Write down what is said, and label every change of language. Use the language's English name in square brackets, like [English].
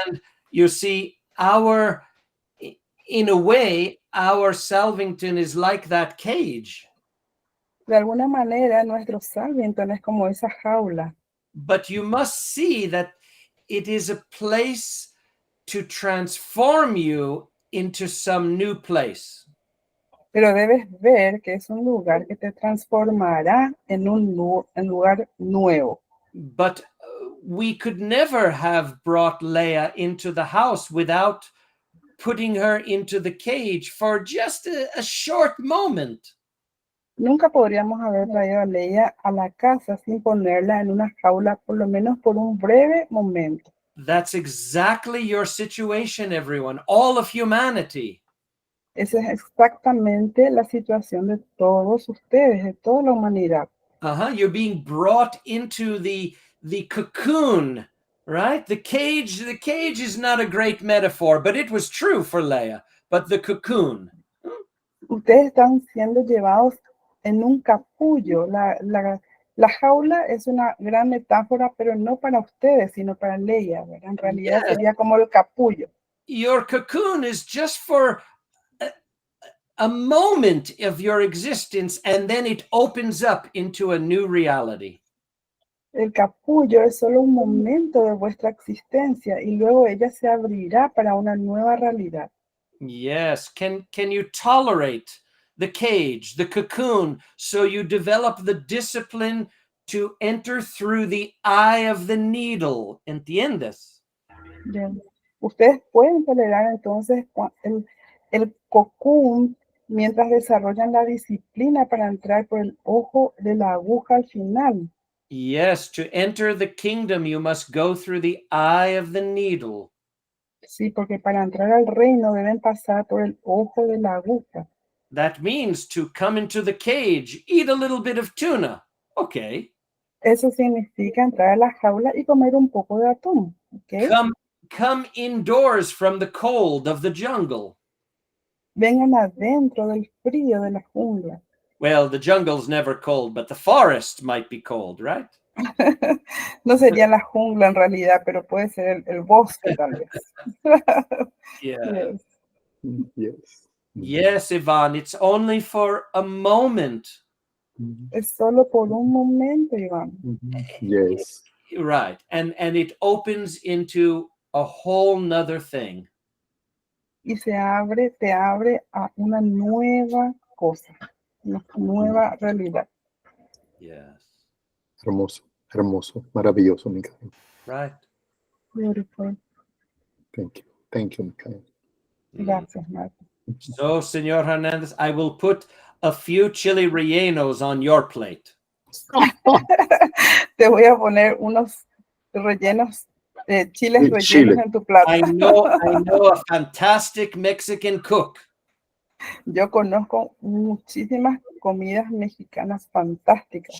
[English] and you see, in a way, our Salvington is like that cage. [Spanish] De alguna manera, nuestro Salvington es como esa jaula. [English] But you must see that it is a place to transform you into some new place. [Spanish] Pero debes ver que es un lugar que te transformará en un lugar nuevo. [English] But we could never have brought Leia into the house without putting her into the cage for just a short moment. [Spanish] Nunca podríamos haber traído a Leia a la casa sin ponerla en una jaula, por lo menos por un breve momento. [English] That's exactly your situation, everyone, all of humanity. [Spanish] Esa es exactamente la situación de todos ustedes, de toda la humanidad. [English] You're being brought into the cocoon, right? The cage is not a great metaphor, but it was true for Leia. But the cocoon. [Spanish] Ustedes están siendo llevados en un capullo. La La jaula es una gran metáfora, pero no para ustedes, sino para Leia, ¿verdad? En realidad sería como el capullo. [English] Your cocoon is just for a moment of your existence, and then it opens up into a new reality. [Spanish] El capullo es solo un momento de vuestra existencia y luego ella se abrirá para una nueva realidad. [English] Yes. Can you tolerate the cage, the cocoon, so you develop the discipline to enter through the eye of the needle? [Spanish] ¿Entiendes? Bien. Ustedes pueden tolerar entonces el cocoon mientras desarrollan la disciplina para entrar por el ojo de la aguja al final. [English] Yes, to enter the kingdom, you must go through the eye of the needle. [Spanish] Sí, porque para entrar al reino deben pasar por el ojo de la aguja. [English] That means to come into the cage, eat a little bit of tuna. Okay. [Spanish] Eso significa entrar a la jaula y comer un poco de atún. ¿Okay? [English] Come indoors from the cold of the jungle. [Spanish] Vengan adentro del frío de la jungla. [English] Well, the jungle's never cold, but the forest might be cold, right? [Spanish] No sería la jungla en realidad, pero puede ser el bosque tal vez. [English] Yeah. Yes. Yes. Yes, Ivan, it's only for a moment. [Spanish] Es solo por un momento, Iván. [English] Yes. Right. And it opens into a whole nother thing. [Spanish] Y te abre a una nueva cosa, una nueva realidad. [English] Yes. [Spanish] Hermoso, hermoso, maravilloso, Micael. [English] Right. Beautiful. Thank you, Micael. [Spanish] Gracias, Marco. [English] So, Señor Hernandez, I will put a few chili rellenos on your plate. [Spanish] Te voy a poner unos rellenos, chiles rellenos Chile. en tu plato. [English] I know a fantastic Mexican cook. [Spanish] Yo conozco muchísimas comidas mexicanas fantásticas.